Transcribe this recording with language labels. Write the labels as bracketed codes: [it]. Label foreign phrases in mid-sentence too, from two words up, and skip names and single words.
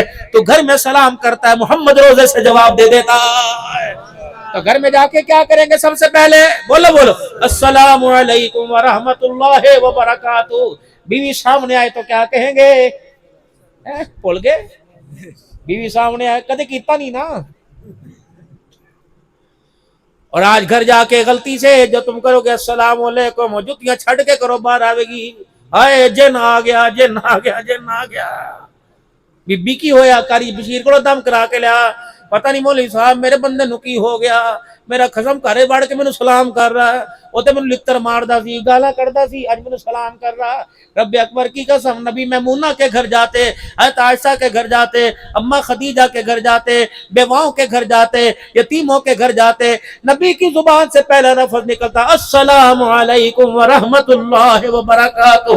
[ur] تو گھر میں سلام کرتا ہے، محمد روزے سے جواب دے دیتا ہے. تو گھر میں جا کے کیا کریں گے؟ سب سے پہلے بولو بولو [ar] السلام علیکم ورحمت اللہ وبرکاتہ. [ur] بیوی سامنے آئے تو کیا کہیں گے؟ [pa] بول گے بیوی سامنے آئے کدے کیتا نہیں نا. [ur] اور آج گھر جا کے غلطی سے جو تم کرو گے [ar] السلام علیکم، [pa] جوتیاں چھڑ کے کرو، باہر آوے گی [ur] ہائے جن آ گیا جن آ گیا جن آ گیا. [pa] بی بی کی ہویا کاری بشیر کو دم کرا کے لیا، پتہ نہیں مولوی صاحب میرے بندے نو کی ہو گیا، میرا قسم کرے بڑھ کے مینوں سلام کر رہا ہے، وہ تے مینوں لتر ماردا سی، گالاں کڈدا سی، اج مینوں سلام کر رہا. [ur] رب اکبر کی قسم نبی میمونہ کے گھر جاتے، حضرت عائشہ کے گھر جاتے، اماں خدیجہ کے گھر جاتے، بیواؤں کے گھر جاتے، یتیموں کے گھر جاتے، نبی کی زبان سے پہلا لفظ نکلتا [ar] السلام علیکم ورحمت اللہ وبرکاتہ.